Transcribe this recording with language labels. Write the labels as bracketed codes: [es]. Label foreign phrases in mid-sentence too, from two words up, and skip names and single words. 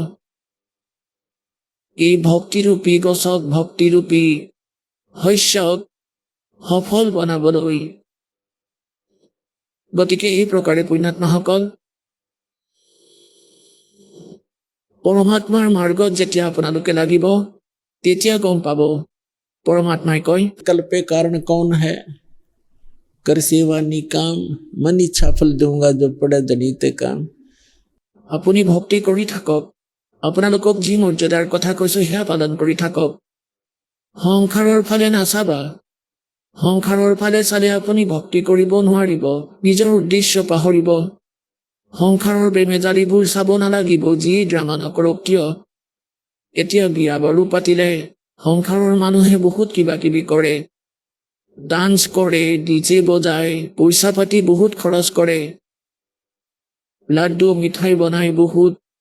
[as] এই ভক্তিৰূপী গছক ভক্তিৰূপী শস্যক সফল বনাবলৈ গতিকে এই প্ৰকাৰে পুণ্যাত্মাসকল পৰমাত্মাৰ মাৰ্গত যেতিয়া আপোনালোকে লাগিব তেতিয়া গম পাব পৰমাত্মাই কয় [hi] कल्पे कारण कौन है कर सेवा निकाम मन इच्छा फल दूंगा जो पड़े दनीते काम [as] আপুনি ভক্তি কৰি থাকক আপোনালোকক যি মৰ্যাদাৰ কথা কৈছো সেয়া পালন কৰি থাকক সংসাৰৰ ফালে নাচাবা সংসাৰৰ ফালে চালে আপুনি ভক্তি কৰিব নোৱাৰিব নিজৰ উদ্দেশ্য পাহৰিব সংসাৰৰ বেমেজালিবোৰ চাব নালাগিব যি ড্ৰামা নকৰক কিয় এতিয়া বিয়া বাৰু পাতিলে সংসাৰৰ মানুহে বহুত কিবা কিবি কৰে ডান্স কৰে ডিজে বজায় পইচা পাতি বহুত খৰচ কৰে লাড্ডু মিঠাই বনাই বহুত